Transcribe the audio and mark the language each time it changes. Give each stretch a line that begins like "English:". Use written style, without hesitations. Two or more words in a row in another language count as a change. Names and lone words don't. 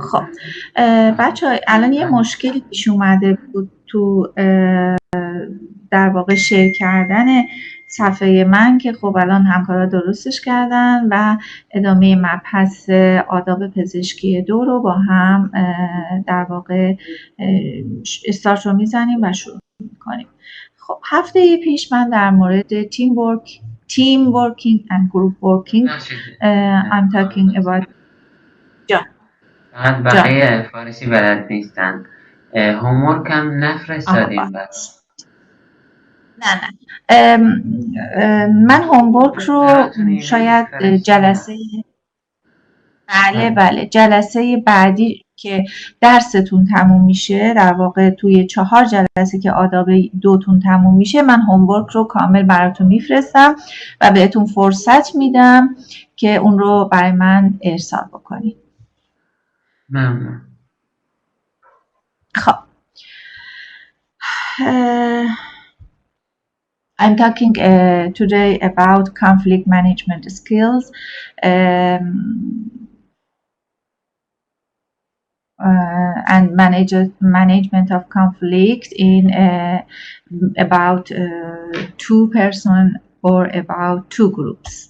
Persian: خب بچه الان یه مشکلی پیش اومده بود تو در واقع شیر کردن صفحه من که خب الان همکارا درستش کردن و ادامه مبحث آداب پزشکی 2 رو با هم در واقع استارت رو میزنیم و شروع میکنیم. خب هفته پیش من در مورد
English: team working and group working I'm talking about جان
Persian: فقط بقیه فارسی بلد نیستن. هومورک هم نفرستادیم برام. نه من هومورک رو شاید جلسه بله جلسه بعدی که درستون تموم میشه، در واقع توی 4 جلسه که آداب 2تون تموم میشه، من هومورک رو کامل براتون میفرستم و بهتون فرصت میدم که اون رو برای من ارسال بکنید. ممنون.
English: خب I'm talking today about conflict management skills and management of conflict in about 2 person or about 2 groups.